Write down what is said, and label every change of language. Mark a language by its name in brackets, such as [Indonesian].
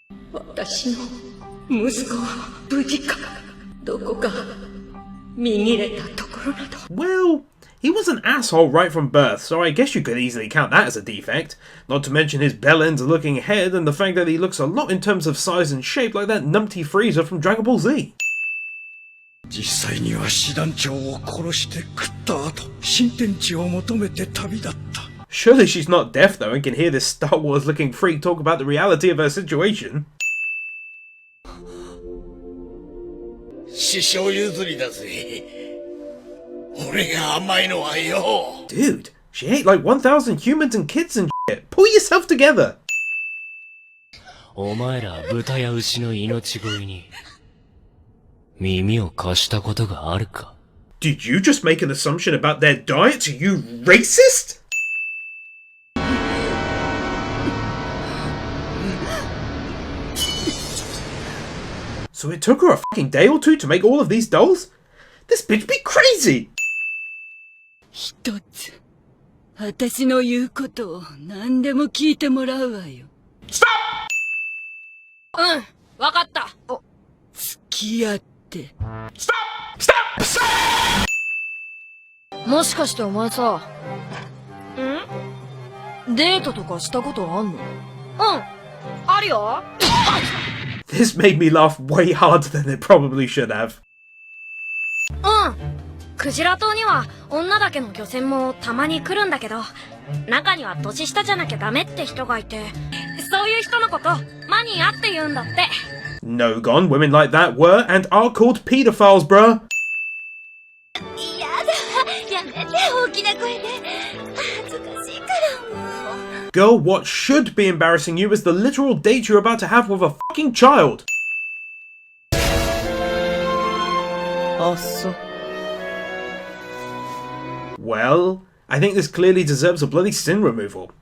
[English] Well, he was an asshole right from birth, so I guess you could easily count that as a defect. Not to mention his bell ends looking head and the fact that he looks a lot in terms of size and shape like that numpty Freezer from Dragon Ball Z. [Japanese] 実際には師団長を殺して食った後、新天地を求めて旅立った。 [English] Surely she's not deaf though and can hear this Star Wars looking freak talk about the reality of her situation. [Japanese] 師匠譲りだぜ。俺が甘いのはよ。 [English] Dude, she ate like 1,000 humans and kids and shit. Pull yourself together. [Japanese] お前ら豚や牛の命乞いに耳を貸したことがあるか? [English] Did you just make an assumption about their diet? You racist? So it took her a fucking day or two to make all of these dolls? This bitch be crazy! [Japanese] 一つ、私の言うことを何でも聞いてもらうわよ。 [English] Stop! [Japanese] わかった。付き合って。 [English] Stop! Stop! [Japanese] もしかしてお前さ、デートとかしたことあんの？あるよ。 [English] This made me laugh way harder than it probably should have. [Japanese] クジラ島には女だけの漁船もたまに来るんだけど、中には年下じゃなきゃダメって人がいて、そういう人のことマニアって言うんだって。 [English] No gone, women like that were and are called pedophiles, bruh. [Japanese] やだ、やめて、大きな声で。恥ずかしいからもう。 [English] Girl, what should be embarrassing you is the literal date you're about to have with a fucking child. Well, I think this clearly deserves a bloody sin removal.